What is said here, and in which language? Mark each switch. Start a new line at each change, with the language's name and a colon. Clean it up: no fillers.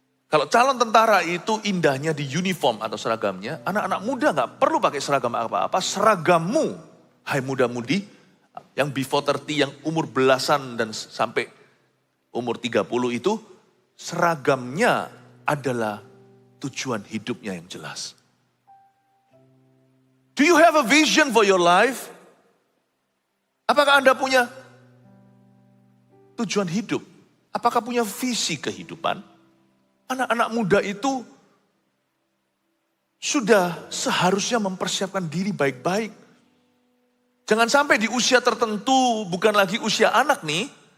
Indonesian: Kalau calon tentara itu indahnya di uniform atau seragamnya, anak-anak muda gak perlu pakai seragam apa-apa. Seragammu, hai muda-mudi, yang
English: before 30,
Indonesian: yang umur belasan dan sampai umur 30 itu, seragamnya adalah tujuan hidupnya yang jelas.
English: Do you have a vision for your life?
Indonesian: Apakah Anda punya tujuan hidup? Apakah punya visi kehidupan? Anak-anak muda itu sudah seharusnya mempersiapkan diri baik-baik. Jangan sampai di usia tertentu, bukan lagi usia anak nih.